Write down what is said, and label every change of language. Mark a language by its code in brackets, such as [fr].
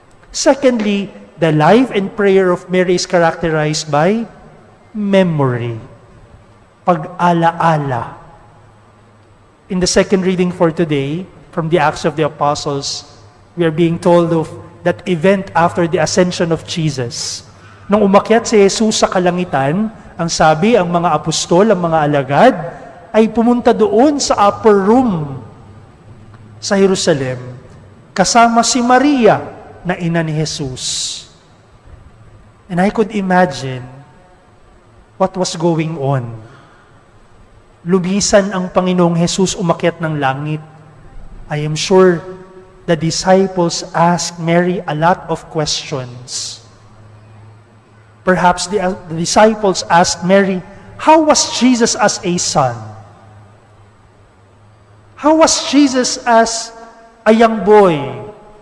[en] Secondly, the life and prayer of Mary is characterized by memory, pag-ala-ala. In the second reading for today, from the Acts of the Apostles, we are being told of that event after the ascension of Jesus. [tl] Nung umakyat si Jesus sa kalangitan, ang sabi, ang mga apostol, ang mga alagad, ay pumunta doon sa upper room sa Jerusalem, kasama si Maria na ina ni Jesus. [en] And I could imagine what was going on. [tl] Lumisan ang Panginoong Jesus, umakyat ng langit. [en] I am sure the disciples asked Mary a lot of questions. Perhaps the disciples asked Mary, how was Jesus as a son? How was Jesus as a young boy?